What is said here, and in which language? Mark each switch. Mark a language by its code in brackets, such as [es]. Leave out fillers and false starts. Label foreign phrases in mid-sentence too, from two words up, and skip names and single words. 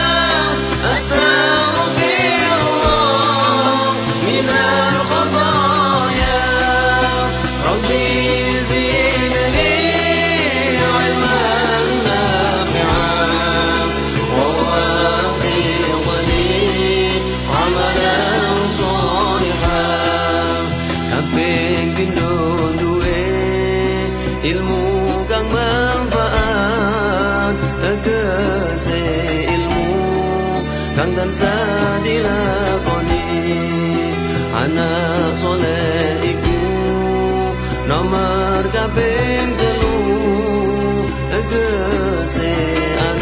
[ar] أستغفر الله من الخطايا ربي زدني علما نافعا ووفقني عملا صالحا Kabeh [jv] ilmu kang manfaat tegese ilmu kang tansah dilakoni anak soleh iku nomor kaping 3 tegese